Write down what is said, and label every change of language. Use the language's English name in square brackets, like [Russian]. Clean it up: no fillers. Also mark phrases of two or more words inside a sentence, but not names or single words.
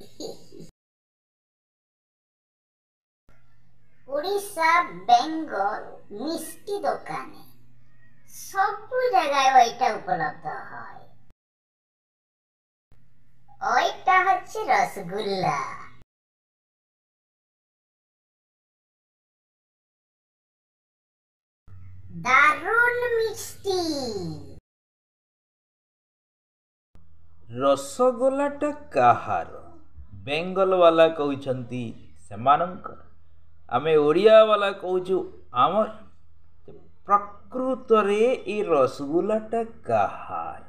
[Bangla] উড়িষ্যা বেঙ্গল মিষ্টি দোকানে সবু জায়গায় ওইটা উপলব্ধ হয়। ওইটা হচ্ছে রসগোল্লা। দারুণ মিষ্টি। [Odia] ରସଗୋଲାଟା କାହାର? ବେଙ୍ଗଲ ବାଲା କହୁଛନ୍ତି ସେମାନଙ୍କର, ଆମେ ଓଡ଼ିଆ ବାଲା କହୁଛୁ ଆମର। ପ୍ରକୃତରେ ଏଇ ରସଗୋଲାଟା କାହାର?